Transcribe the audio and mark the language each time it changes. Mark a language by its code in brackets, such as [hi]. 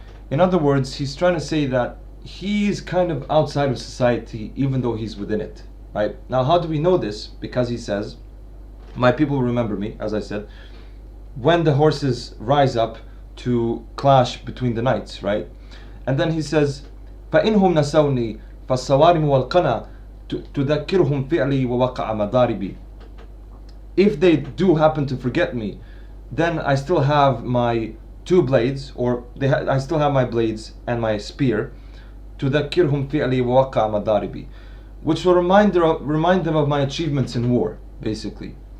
[en] In other words, he's trying to say that he's kind of outside of society, even though he's within it, right? Now, how do we know this? Because he says, my people will remember me, as I said, when the horses rise up to clash between the knights, right? And then he says, [ar] فَإِنْهُمْ نَسَوْنِي فَالصَّوَارِمُ وَالْقَنَى تُذَكِّرُهُمْ فِعْلِي وَوَقَعَ مَضَارِبِي. [en] If they do happen to forget me, then I still have my two blades, or I still have my blades and my spear, [ar] تُذَكِّرُهُمْ فِعْلِي وَوَقَعَ مَضَارِبِي, [en] which will remind them of my achievements in war, basically.